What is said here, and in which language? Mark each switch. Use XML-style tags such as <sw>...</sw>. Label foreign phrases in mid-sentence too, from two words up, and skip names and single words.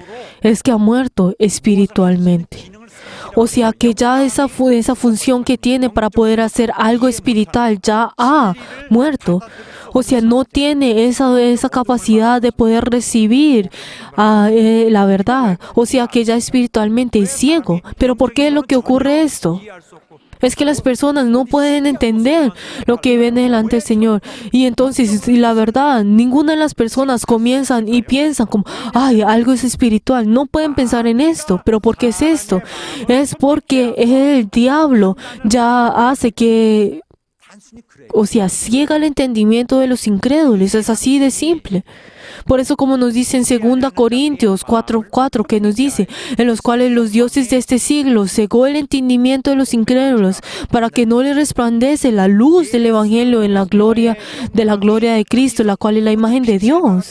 <es>es que ha muerto espiritualmente.</es> <ko>기능을</ko> <es>O sea, que ya esa función que tiene para poder hacer algo espiritual ya ha muerto. O sea, no tiene esa capacidad de poder recibir la verdad. O sea, que ya espiritualmente es ciego. Pero ¿por qué es lo que ocurre esto?</es> <ko>이해할 수 없고</ko> <es>Es que las personas no pueden entender lo que ven delante del Señor. Y entonces, y la verdad, ninguna de las personas comienzan y piensan como, ay, algo es espiritual. No pueden pensar en esto. ¿Pero por qué es esto? Es porque el diablo ya hace que,</es> <ko>단순히 그래요.</ko> <es>o sea, ciega el entendimiento de los incrédulos. Es así de simple. Por eso, como nos dice en 2 Corintios 4:4, que nos dice, en los cuales los dioses de este siglo cegó el entendimiento de los incrédulos, para que no les resplandece la luz del Evangelio en la gloria de Cristo, la cual es la imagen de Dios.</es>